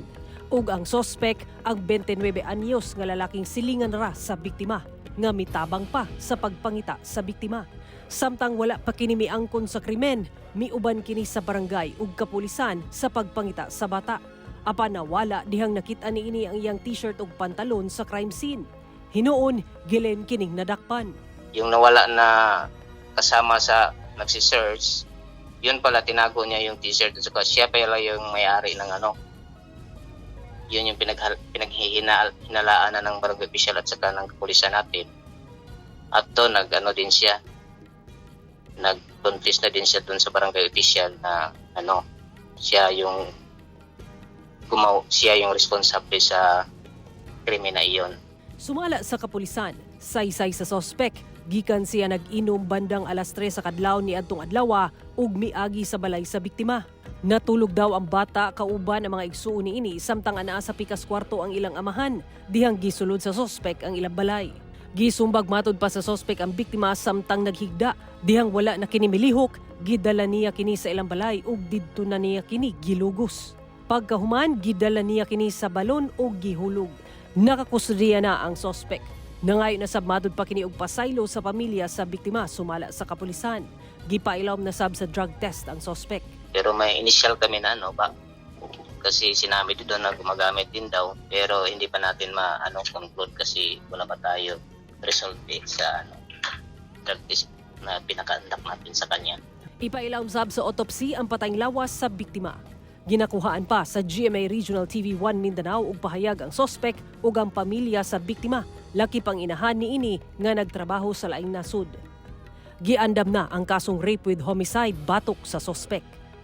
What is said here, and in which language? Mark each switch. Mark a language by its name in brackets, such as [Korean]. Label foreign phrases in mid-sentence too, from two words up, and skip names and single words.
[Cebuano] Ug ang sospek ang 29 anyos nga lalaking silingan ra sa biktima nga mitabang pa sa pagpangita sa biktima. Samtang wala pa kini miangkon sa krimen, miuban kini sa barangay ug kapulisan sa pagpangita sa bata. Apan nawala dihang nakita niini ang iyang t-shirt ug pantalon sa [English] crime scene. [Cebuano] Hinuon, gilen kining nadakpan. [Filipino] Yung nawala na kasama sa nagsi-search, yun pala tinago niya yung t-shirt at saka siya pala yung may-ari ng ano. Yun yung pinaghihinalaan na ng barangay official at saka ng kapulisan natin. At to nag-ano din siya, nag-confess na din siya dun sa barangay official na ano, siya yung responsable sa krimen na iyon. [Cebuano] Sumala sa kapulisan, saysay sa sospek, gikan siya nag-inom bandang alas 3 sa kadlaw ni adtong adlaw ug miagi sa balay sa biktima. Natulog daw ang bata kauban ang mga igsuon niini samtang anaa sa pikas kwarto ang ilang amahan, dihang gisulod sa sospek ang ilang balay. Gisumbag matud pa sa sospek ang biktima samtang naghigda, dihang wala na kini milihok, gidala niya kini sa ilang balay ug didto na niya kini gilugos. Pagkahuman, gidala niya kini sa balon o gihulog. Nakakusodiya na ang sospek. Nangayon na sab matud pa kini og pasaylo sa pamilya sa biktima sumala sa kapulisan. Gipailom na sab sa [English] drug test [Cebuano] ang sospek. [Filipino] Pero may initial kami na ano ba? Kasi sinabi doon na gumagamit din daw, pero hindi pa natin conclude kasi wala pa tayo result sa [English] drug test [Filipino] na pinaka-conduct natin sa kanya. [Cebuano] Ipailom sab sa autopsy ang patayng lawas sa biktima. Ginakuhaan pa sa GMA Regional TV 1 Mindanao ug pahayag ang sospek ug ang pamilya sa biktima. Laki pang inahan niini nga nagtrabaho sa laing nasud. Giandam na ang kasong [English] rape with homicide [Cebuano] batok sa sospek.